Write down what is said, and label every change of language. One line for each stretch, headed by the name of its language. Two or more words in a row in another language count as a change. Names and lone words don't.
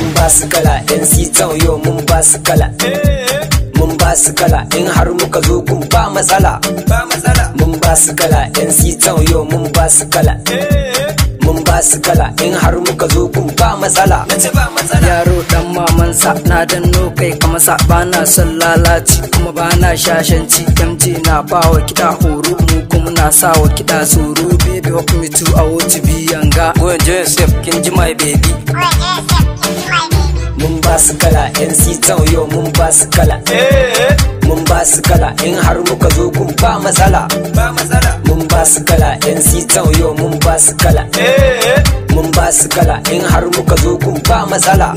Hausa: su kala yan sitan yo mun ba su kala mun ba su kala in har muka zo kun ba matsala mun ba su kala yan sitan yo mun ba su kala mun ba su kala in har muka zo kun ba matsala yaro dan mamansa na danno kai kamasa bana son lalaci kuma bana shashanci MJ na bawa kiɗa horo mu kuma na sawa kiɗa tsoro
English: baby walk me to a watch
Hausa: biyanga
English: go enjoy yourself
Hausa: kin ji
English: my baby
Hausa: mun ba su kala yan sitan yo mun ba su kala mun ba su kala in har muka zo kun ba matsala mun ba su kala yan sitan yo mun ba su kala mun ba su kala in har muka zo kun ba matsala